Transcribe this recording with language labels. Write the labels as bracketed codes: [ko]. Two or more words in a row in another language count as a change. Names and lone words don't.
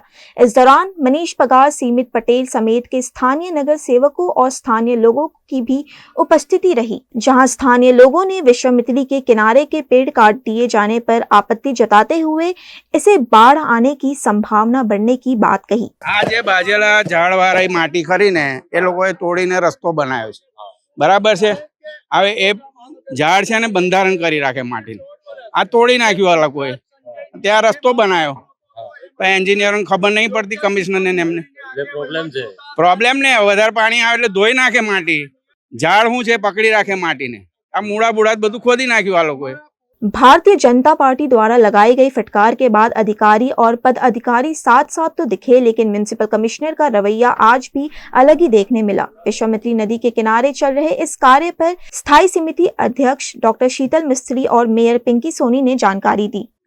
[hi] इस दौरान मनीष पगार, सीमित पटेल समेत के स्थानीय नगर सेवकों और स्थानीय लोगों की भी उपस्थिति रही, जहां स्थानीय लोगों ने विश्वामित्री के किनारे के पेड़ काट दिए जाने पर आपत्ति जताते हुए इसे बाढ़ आने की संभावना बढ़ने की बात कही। [gu] આજ બાજેલા ઝાડવાળી માટી ખરીને એ લોકોએ તોડીને રસ્તો બનાવ્યો છે, બરાબર છે। હવે એ ઝાડ છે ને બંધારણ કરી રાખે માટી, આ તોડી નાખ્યું આ લોકોએ, ત્યાં રસ્તો બનાવ્યો। પણ એન્જિનિયરોને ખબર નહીં પડતી, કમિશનરને ને એમને પ્રોબ્લેમ ને વધારે પાણી આવે એટલે ધોઈ નાખે માટી। ઝાડ શું છે પકડી રાખે માટીને, આ મૂળા બુળા બધું ખોદી નાખ્યું આ લોકોએ। [hi] भारतीय जनता पार्टी द्वारा लगाई गई फटकार के बाद अधिकारी और पदाधिकारी साथ साथ तो दिखे, लेकिन [en] municipal commissioner [hi] का रवैया आज भी अलग ही देखने मिला। विश्वामित्री नदी के किनारे चल रहे इस कार्य पर स्थायी समिति अध्यक्ष डॉक्टर शीतल मिस्त्री और मेयर पिंकी सोनी ने जानकारी दी।